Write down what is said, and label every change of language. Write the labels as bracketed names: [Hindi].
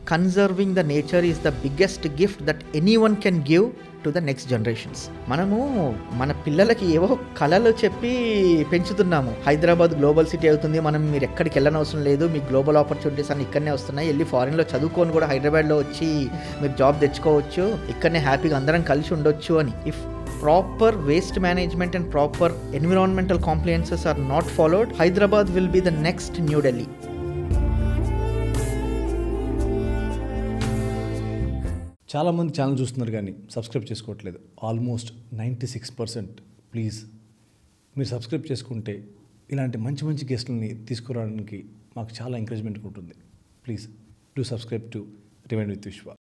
[English] Conserving the nature is the biggest gift that anyone can give to the next generations. [Telugu] మనము మన పిల్లలకి ఏవో కళలు చెప్పి పెంచుతున్నాము. హైదరాబాద్ గ్లోబల్ సిటీ అవుతుంది, మనం మీరు ఎక్కడికి వెళ్ళనవసరం లేదు, మీకు గ్లోబల్ ఆపర్చునిటీస్ అన్ని ఇక్కడనే వస్తున్నాయి, వెళ్ళి ఫారిన్లో చదువుకొని కూడా హైదరాబాద్లో వచ్చి మీరు జాబ్ తెచ్చుకోవచ్చు, ఇక్కడనే హ్యాపీగా అందరం కలిసి ఉండొచ్చు అని. [English] If proper waste management and proper environmental compliances are not followed, Hyderabad will be the next New Delhi. [Telugu] చాలామంది ఛానల్ చూస్తున్నారు కానీ సబ్స్క్రైబ్ చేసుకోవట్లేదు. ఆల్మోస్ట్ 96%. ప్లీజ్ మీరు సబ్స్క్రైబ్ చేసుకుంటే ఇలాంటి మంచి మంచి గెస్టులని తీసుకురావడానికి మాకు చాలా ఎంకరేజ్మెంట్ ఉంటుంది. [English] Please do subscribe to remind with Vishwa.